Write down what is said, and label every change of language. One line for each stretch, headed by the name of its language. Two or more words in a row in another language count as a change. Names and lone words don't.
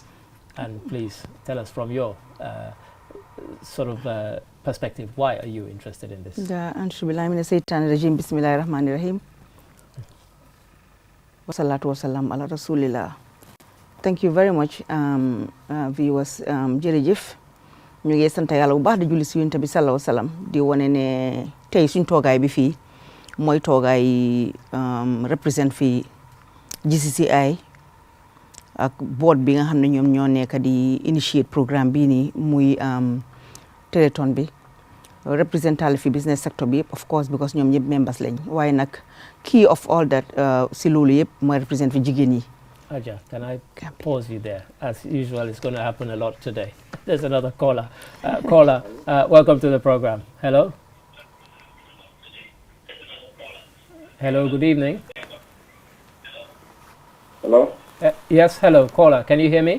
English: And please tell us from your sort of perspective, why are you interested in this?
Arabic: بسم الله الرحمن الرحيم. والصلاة والسلام على رسول الله.
English: Thank you very much, viewers.
Wolof: Jërëjëf ñu ngi sant Yàlla bu baax di julli ci Yonent bi
Arabic: صلى الله عليه وسلم
Wolof: di wane ne tey suñ toogaay bi fii mooy toogaay represent fii GCCI ak board bi nga xam ne ñoom ñoo nekk di
English: initiate programme
Wolof: bii nii muy Telethon bi represental fi
English: business sector
Wolof: bi yëpp
English: of course because
Wolof: ñoom ñëpp members lañ waaye nag
English: key of all that
Wolof: si loolu yëpp mooy represent fi jigéen yi.
English: Aja, can I pause you there? As usual, it's going to happen a lot today. There's another caller. Caller, welcome to the program. Hello? Hello, good evening. Hello? Yes, hello, caller. Can you hear me?